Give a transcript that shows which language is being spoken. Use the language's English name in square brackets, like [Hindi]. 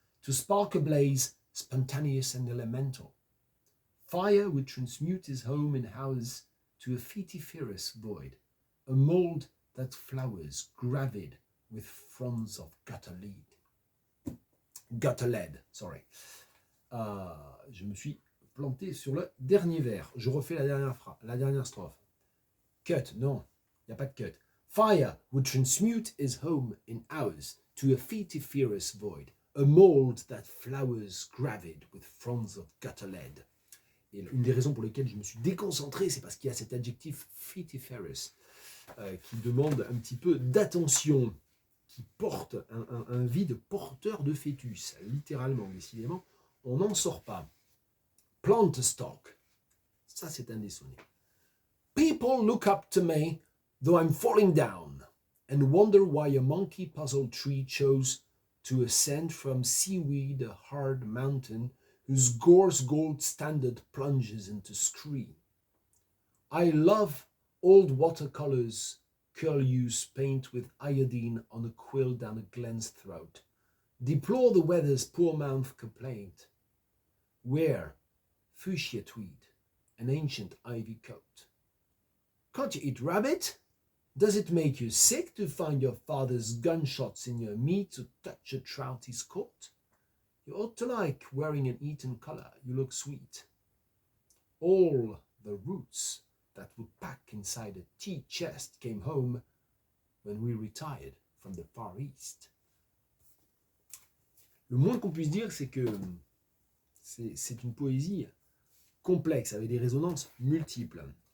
[English] To spark a blaze, spontaneous and elemental. Fire would transmute his home and house to a fetiferous void, a mold that flowers gravid with fronds of gutter lead. Sorry. [French] Je me suis planté sur le dernier vers. Je refais la dernière strophe. Cut, non, il n'y a pas de cut. [English] Fire would transmute his home in ours to a fetiferous void, a mold that flowers gravid with fronds of gutter lead. [French] Et une des raisons pour lesquelles je me suis déconcentré, c'est parce qu'il y a cet adjectif fetiferous qui demande un petit peu d'attention, qui porte un vide porteur de fœtus, littéralement, décidément, on n'en sort pas. Plant stock, ça c'est un des sonnets. [English] People look up to me, though I'm falling down, and wonder why a monkey-puzzled tree chose to ascend from seaweed a hard mountain whose gorse gold standard plunges into scree. I love old watercolors, curlews paint with iodine on a quill down a glen's throat. Deplore the weather's poor mouth complaint. Wear fuchsia tweed, an ancient ivy coat. Can't you eat rabbit? Does it make you sick to find your father's gunshots in your meat to touch a trout he's caught? You ought to like wearing an Eton collar, you look sweet. All the roots that would pack inside a tea chest came home when we retired from the Far East. [French] Le moins qu'on puisse dire, c'est que c'est une poésie complexe, avec des résonances multiples.